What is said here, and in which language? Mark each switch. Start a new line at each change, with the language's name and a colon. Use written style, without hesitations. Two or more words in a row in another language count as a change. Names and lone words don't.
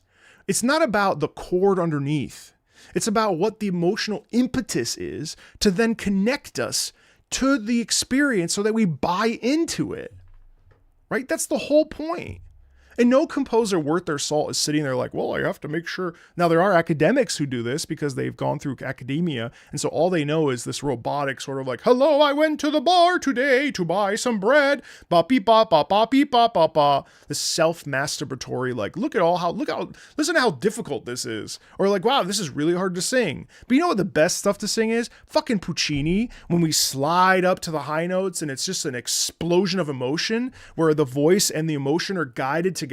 English: It's not about the chord underneath. It's about what the emotional impetus is to then connect us to the experience so that we buy into it. Right? That's the whole point. And no composer worth their salt is sitting there like, well, I have to make sure. Now, there are academics who do this because they've gone through academia. And so all they know is this robotic sort of like, hello, I went to the bar today to buy some bread. Ba beep ba ba ba beep ba ba ba. This self-masturbatory, like, listen to how difficult this is. Or like, wow, this is really hard to sing. But you know what the best stuff to sing is? Fucking Puccini, when we slide up to the high notes and it's just an explosion of emotion where the voice and the emotion are guided together.